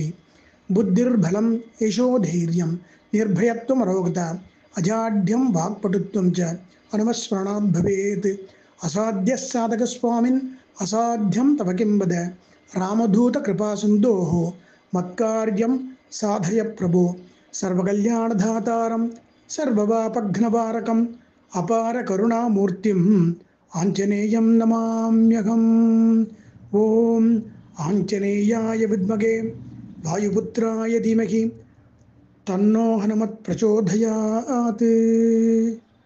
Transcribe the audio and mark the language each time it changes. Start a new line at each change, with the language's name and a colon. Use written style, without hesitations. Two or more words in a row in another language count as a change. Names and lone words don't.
Sanskrit: बुद्धिर्बलं यशोधैर्यं निर्भयत्वमरोगता अजाड्यं वाक्पटुत्वं च अनुमस्मरणात् भवेत्। असाध्यः साधकस्वामिन् असाध्यं तव किं वद रामदूतकृपासिन्धोः मत्कार्यं साधय प्रभो। सर्वकल्याणदातारं सर्वपापघ्नवारकं అపార కరుణామూర్తిం ఆంజనేయం నమామ్యహం. ఓం ఆంజనేయాయ విద్మహే వాయుపుత్రాయ ధీమహి తన్నో హనుమత్ ప్రచోదయాత్.